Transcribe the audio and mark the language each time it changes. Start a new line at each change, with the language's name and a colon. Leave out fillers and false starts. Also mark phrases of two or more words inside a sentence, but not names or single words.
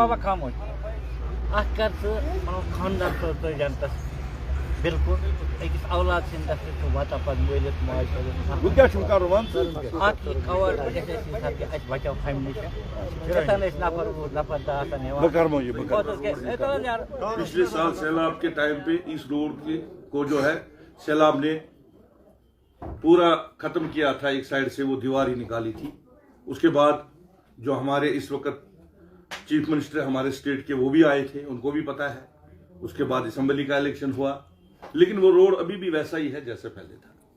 Kashmiri: بابا خاموش اتھ کر ژٕ پنُن خاندان خٲطرٕ جنتس بالکل أکِس اولاد سٕنٛدۍ دستہٕ چھُ واتان پتہٕ مٲلِس ماجہِ خٲطرٕ، وۄنۍ کیٛاہ چھُم کرُن وَن ژٕ، اتھ کور گژھِ اَسہِ ییٚمہِ ساتہٕ کہِ اَسہِ بچاو فیملی چھِ یوٚتن أسۍ نفر وُہ نفر دہ آسان بہٕ کرمو یہِ بہٕ کرمو۔ نِوان
Urdu: پچھلے سال سیلاب کے ٹائم پہ اس روڈ کو جو ہے سیلاب نے پورا ختم کیا تھا، ایک سائڈ سے وہ دیوار ہی نکالی تھی، اس کے بعد جو ہمارے اس وقت
English: chief minister
Urdu: ہمارے اسٹیٹ کے وہ بھی آئے تھے، ان کو بھی پتا ہے، اس کے بعد اسمبلی کا الیکشن ہوا، لیکن وہ روڈ ابھی بھی ویسا ہی ہے جیسے پہلے تھا۔